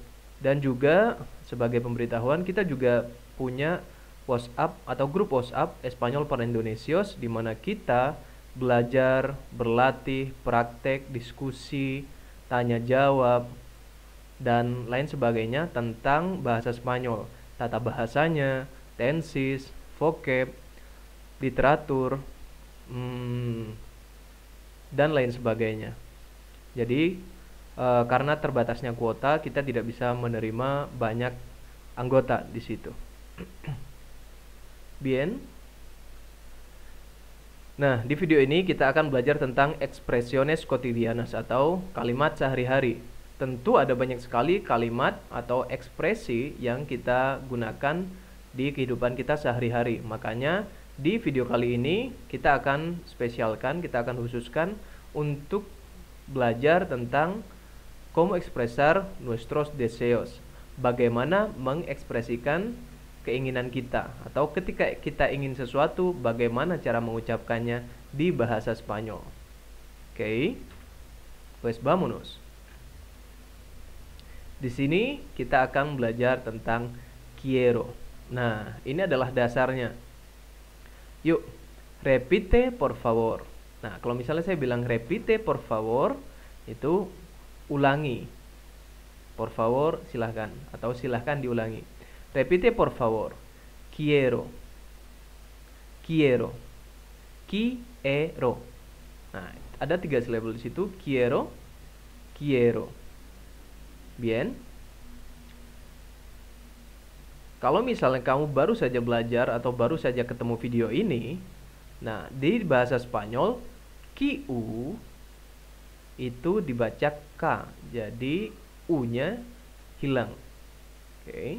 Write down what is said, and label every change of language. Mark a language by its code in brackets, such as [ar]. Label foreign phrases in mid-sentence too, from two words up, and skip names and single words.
[id] Dan juga sebagai pemberitahuan, kita juga punya WhatsApp atau grup WhatsApp Espanyol para Indonesios, di mana kita belajar, berlatih, praktek, diskusi, tanya jawab dan lain sebagainya tentang bahasa Spanyol, tata bahasanya, tenses, vocab, literatur, dan lain sebagainya. Jadi karena terbatasnya kuota, kita tidak bisa menerima banyak anggota di situ. Bien. Nah, di video ini kita akan belajar tentang [es] expresiones cotidianas [id] atau kalimat sehari-hari. Tentu ada banyak sekali kalimat atau ekspresi yang kita gunakan di kehidupan kita sehari-hari. Makanya di video kali ini kita akan spesialkan, kita akan khususkan untuk belajar tentang [es] cómo expresar nuestros deseos. [id] Bagaimana mengekspresikan keinginan kita, atau ketika kita ingin sesuatu, bagaimana cara mengucapkannya di bahasa Spanyol. Oke. [es] Pues vámonos. [id] Di sini kita akan belajar tentang quiero. Nah, ini adalah dasarnya. Yuk, [es] repite por favor. [id] Nah, kalau misalnya saya bilang [es] repite por favor, [id] itu ulangi. [es] Por favor, [id] silahkan. Atau silahkan diulangi. [es] Repite por favor. Quiero. Quiero. Quiero. [id] Nah, ada 3 silabel di situ. [es] Quiero. Quiero. Bien. [id] Kalau misalnya kamu baru saja belajar atau baru saja ketemu video ini, nah, di bahasa Spanyol, Q itu dibaca K. Jadi U-nya hilang. Oke.